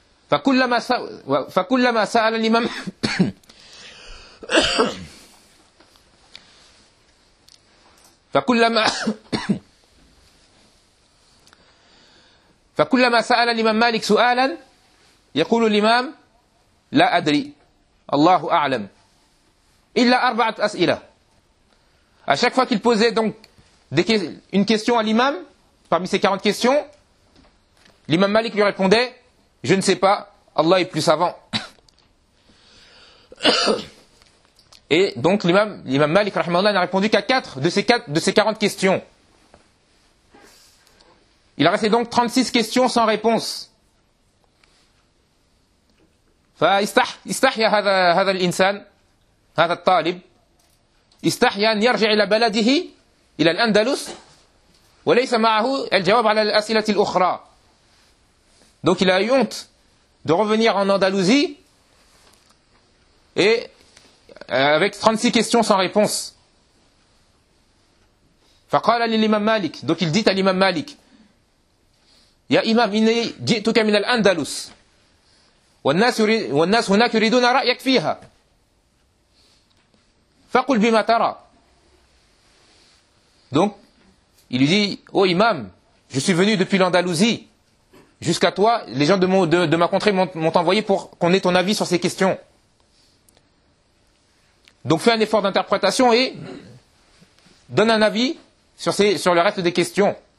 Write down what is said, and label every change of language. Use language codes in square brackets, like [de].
[ar] فكلما سأل الإمام فكلما فكلما سأل الإمام مالك سؤالا يقول الإمام لا أدري الله أعلم إلا أربعة أسئلة. [fr] À chaque fois qu'il posait donc une question à l'imam parmi ces 40 questions, l'imam Malik lui répondait je ne sais pas, Allah est plus savant. Et donc l'imam Malik rahimahullah n'a répondu qu'à 4 de ces 40 questions. Il restait donc 36 questions sans réponse. [ar] فاستحيا هذا الانسان هذا الطالب استحيا ان يرجع الى بلده الى الاندلس وليس معه الجواب على الاسئله الاخرى. [fr] Donc il a eu honte de revenir en Andalousie et avec 36 questions sans réponse. [ar] فقال للامام مالك. [fr] Donc il dit à l'imam Malik [ar] يا إمام إني جئتك من الأندلس والناس هناك يريدون رأيك فيها فقل بما ترى. [fr] Donc il lui dit ô imam, je suis venu depuis l'Andalousie jusqu'à toi, les gens de ma contrée m'ont envoyé pour qu'on ait ton avis sur ces questions. Donc fais un effort d'interprétation et donne un avis sur le reste des questions.